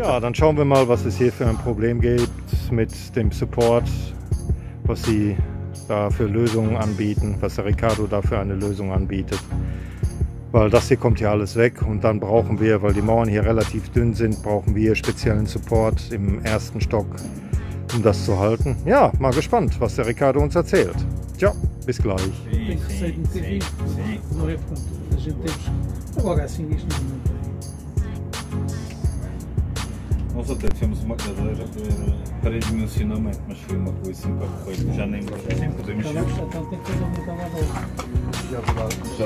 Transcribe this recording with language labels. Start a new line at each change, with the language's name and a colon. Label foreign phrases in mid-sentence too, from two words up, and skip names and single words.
German: Ja, dann schauen wir mal, was es hier für ein Problem gibt mit dem Support, was sie da für Lösungen anbieten, was der Ricardo da für eine Lösung anbietet. Weil das hier kommt hier alles weg und dann brauchen wir, weil die Mauern hier relativ dünn sind, brauchen wir speziellen Support im ersten Stock, um das zu halten. Ja, mal gespannt, was der Ricardo uns erzählt. Tja, bis gleich.
Portuguese: Tem receio de meter isto, não é ponto. A gente temos. Agora assim isto não tem. Nós até tivemos uma cadeira para dimensionamento, mas foi uma coisa assim para correr, já nem podemos ver. Então tem que fazer um botão lá dentro.